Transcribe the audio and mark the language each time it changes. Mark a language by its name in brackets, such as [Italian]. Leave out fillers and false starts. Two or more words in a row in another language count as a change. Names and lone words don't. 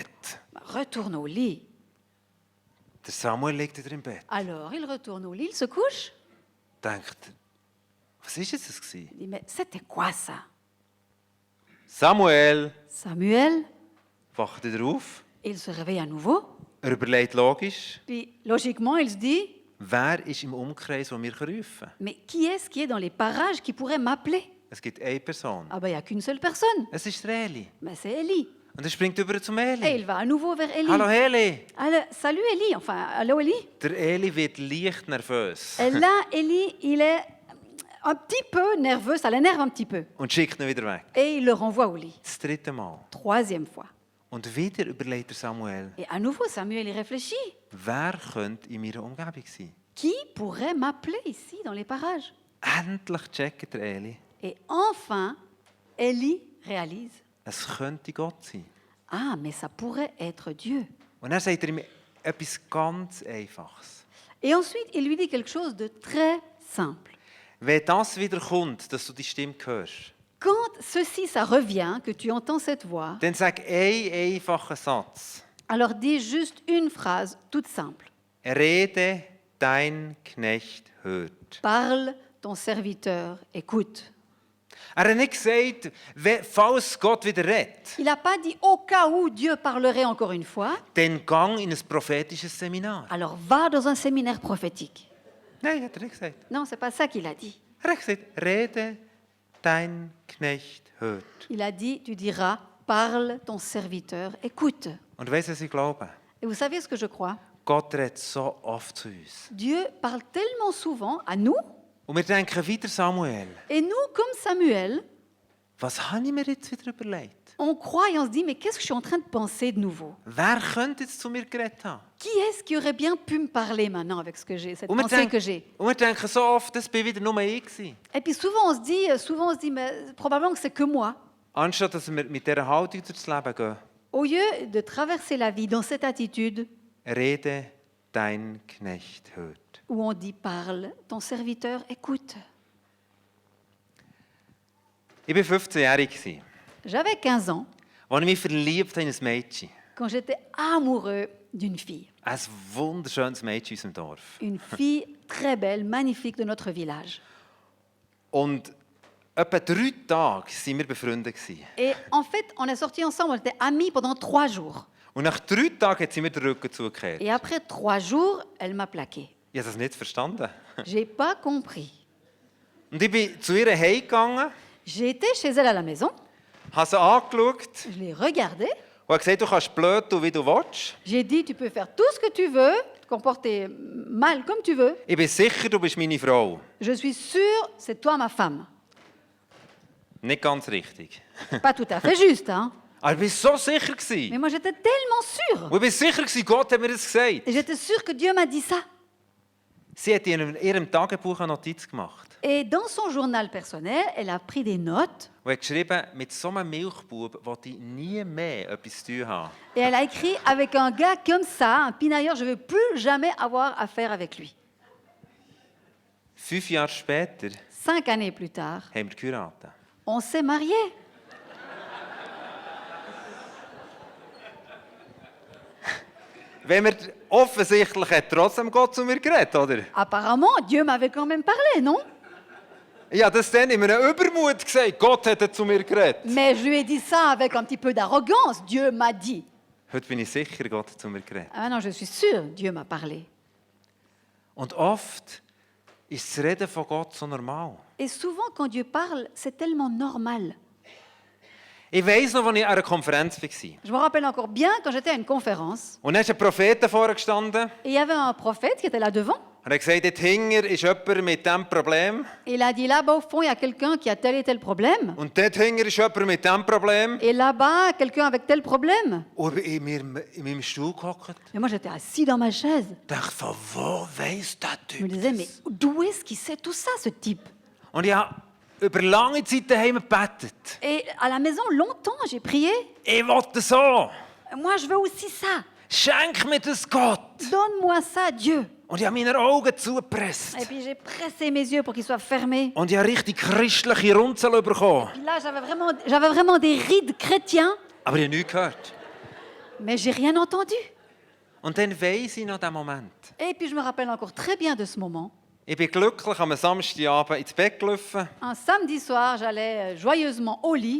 [French] Retourne au lit. [German] Der Samuel liegt wieder im Bett. [French] Alors il retourne au lit, il se couche. [German] Denkt, was ist jetzt das gewesen? [French] Il dit, mais c'était quoi ça? [German] Samuel Samuel, wacht wieder auf. [French] il se réveille à nouveau. [German] Er überlegt logisch, [French] Puis logiquement, il se dit, [German] wer ist im Umkreis, den wir rufen können? [French] mais qui est-ce qui est dans les parages qui pourrait m'appeler? [German] Es gibt eine Person. [French] Ah ben il n'y a qu'une seule personne. [German] Es ist der Eli. [French] Ben, c'est Élie. [German] Und er springt über zum [French] Et [German] Eli. [French] il va à nouveau vers Élie. [German] Hallo Eli. [French] Alors, salut Élie, enfin, allô Élie. [German] Der Eli wird leicht nervös. [French] Et là, Élie, il est un petit peu nerveux, ça l'énerve un petit peu. [German] und schickt ihn wieder weg. [French] Et il le renvoie au lit. [German] Das 3. Mal. [French] Troisième fois. [German] Und wieder überlegt Samuel, [French] Et à nouveau, Samuel y réfléchit. [German] wer könnte in meiner Umgebung sein? [French] Qui pourrait m'appeler ici, dans les parages? [German] Endlich checkt der Eli, [French] Et enfin, Élie réalise, [German] es könnte Gott sein. [French] ah, mais ça pourrait être Dieu. [German] Und dann sagt er ihm etwas ganz Einfaches. [French] Et ensuite, il lui dit quelque chose de très simple. [German] Wenn das wieder kommt, dass du die Stimme hörst, [French] Quand ceci, ça revient, que tu entends cette voix, [German] dann sag einen einfachen Satz. [French] alors dis juste une phrase toute simple. [German] Rede, dein Knecht hört. [French] Parle, ton serviteur écoute. [German] Er hat nicht gesagt, falls Gott wieder redet, [French] Il n'a pas dit au cas où Dieu parlerait encore une fois, [German] dann gang in ein prophetisches Seminar. [French] alors va dans un séminaire prophétique. [German] Nein, hat er nicht gesagt. [French] Non, c'est pas ça qu'il a dit. [German] Er hat gesagt, rede, dein Knecht hört. [French] Il a dit, tu diras, parle, ton serviteur écoute. [German] Und weißt du, was ich glaube? [French] Et vous savez ce que je crois? [German] Gott redet so oft zu uns. [French] Dieu parle tellement souvent à nous, [German] Und wir denken wieder, Samuel, [French] et nous, comme Samuel, [German] was habe ich mir jetzt wieder überlegt? [French] on croit et on se dit, mais qu'est-ce que je suis en train de penser de nouveau? [German] Wer könnte jetzt zu mir geredet haben? [French] Qui est-ce qui aurait bien pu me parler maintenant avec ce que j'ai, cette [German] Und wir, [French] pensée que [German] denken, [French] j'ai? [German] und wir denken so oft, das bin wieder nur ich gewesen. [French] Et puis souvent on se dit, mais probablement que c'est que moi. [German] Anstatt dass wir mit dieser Haltung durchs Leben gehen, [French] Au lieu de traverser la vie dans cette attitude [German] rede, dein Knecht hört. [French] où on dit parle, ton serviteur écoute. [German] Ich war 15-jährig, [French] J'avais 15 ans [German] als ich mich verliebt habe in ein Mädchen. [French] quand j'étais amoureux d'une fille. [German] Ein wunderschönes Mädchen in unserem Dorf. [French] Une fille très belle, magnifique de notre village. [German] Und etwa 3 Tage waren wir befreundet. [French] Et en fait, on est sortis ensemble, on était amis pendant 3 jours. [German] Und nach 3 Tagen hat sie mir den Rücken zugekehrt. [French] Et après 3 jours, elle m'a plaqué. [German] Ich habe das nicht verstanden. [French] J'ai pas compris. [German] Und ich bin zu ihr heimgegangen, [French] J'ai été chez elle à la maison, [German] habe sie angeschaut [French] je l'ai regardée, [German] und habe gesagt, du kannst blöd tun, wie du willst. [French] j'ai dit tu peux faire tout ce que tu veux, te comporter mal comme tu veux. [German] Ich bin sicher, du bist meine Frau. [French] Je suis sûre, c'est toi ma femme. [German] Nicht ganz richtig. [French] Pas tout à fait juste, hein. [German] Aber ich war so sicher. [French] Mais moi j'étais tellement sûre. [German] Und ich war sicher, Gott hat mir das gesagt. [French] Et j'étais sûre que Dieu m'a dit ça. [German] Sie hat in ihrem Tagebuch eine Notiz gemacht. [French] Et dans son journal personnel, elle a pris des notes [German] Und hat geschrieben, mit so einem Milchbub will ich nie mehr etwas zu tun haben. [French] et elle a écrit avec un gars comme ça, un pinailleur, je ne veux plus jamais avoir affaire avec lui. [German] 5 Jahre später [French] 5 années plus tard, [German] haben wir geheiratet. [French] on s'est mariés. [German] Wenn wir offensichtlich hat trotzdem Gott zu mir geredet, oder? [French] Apparemment, Dieu m'avait quand même parlé, non? [German] Ich habe das dann in einem Übermut gesagt, Gott hat zu mir geredet. [French] Mais je lui ai dit ça avec un petit peu d'arrogance. Dieu m'a dit. [German] Heute bin ich sicher, Gott hat zu mir geredet. [French] Ah non, je suis sûre, Dieu m'a parlé. [German] Und oft ist das Reden von Gott so normal. [French] Et souvent, quand Dieu parle, c'est tellement normal. [German] Ich weiss noch, als ich an einer Konferenz war. [French] Je me rappelle encore bien quand j'étais à une conférence, [German] Und dann ist ein Prophet vorne gestanden [French] et il y avait un prophète qui était là devant. [German] und hat gesagt, dort hinten ist jemand mit diesem Problem. [French] Et il a dit, là-bas au fond, il y a quelqu'un qui a tel et tel problème. [German] Und dort hinten ist jemand mit diesem Problem. [French] Et là-bas, quelqu'un avec tel problème. [German] Und ich bin in meinem Stuhl gehockt. [French] Et moi, j'étais assis dans ma chaise. [German] Ich dachte, von wo weiss der [French] Je me [German] Typ [French] disais, mais [German] das? [French] d'où est-ce qu'il sait tout ça, ce type? [German] Und ich habe über lange Zeit daheim gebetet. [French] Et à la maison, longtemps, j'ai prié. [German] Ich will das so. [French] Moi, je veux aussi ça. [German] Schenk mir das, Gott. [French] Donne-moi ça, Dieu. [German] Und ich habe meine Augen zugepresst. [French] Et puis, j'ai pressé mes yeux pour qu'ils soient fermés. [German] Und ich habe richtig christliche Runzeln bekommen. [French] Puis là, j'avais vraiment des rides chrétiens, [German] Aber ich habe nichts gehört. [French] mais j'ai rien entendu. [German] Und dann weiss ich noch diesen Moment. [French] Et puis, je me rappelle encore très bien de ce moment. [German] Ich bin glücklich am Samstagabend ins Bett gelaufen. [French] Un samedi soir, j'allais joyeusement au lit.